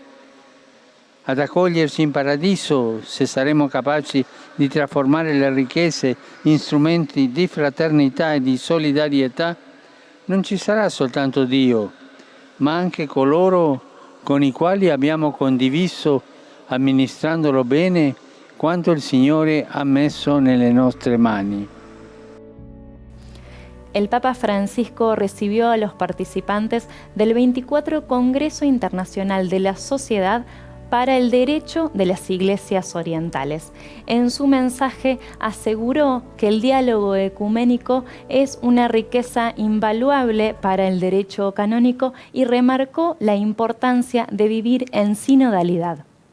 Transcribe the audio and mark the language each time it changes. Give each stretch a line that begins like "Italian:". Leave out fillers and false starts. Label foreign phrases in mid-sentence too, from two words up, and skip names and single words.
Italian: Ad accoglierci in paradiso, se saremo capaci di trasformare le ricchezze in strumenti di fraternità e di solidarietà, non ci sarà soltanto Dio, ma anche coloro con i quali abbiamo condiviso, amministrandolo bene, quanto il Signore ha messo nelle nostre mani.
Spanish: El Papa Francisco recibió a los participantes del 24 Congreso Internacional de la Sociedad para el derecho de las iglesias orientales. En su mensaje aseguró que el diálogo ecuménico es una riqueza invaluable para el derecho canónico y remarcó la importancia de vivir en sinodalidad.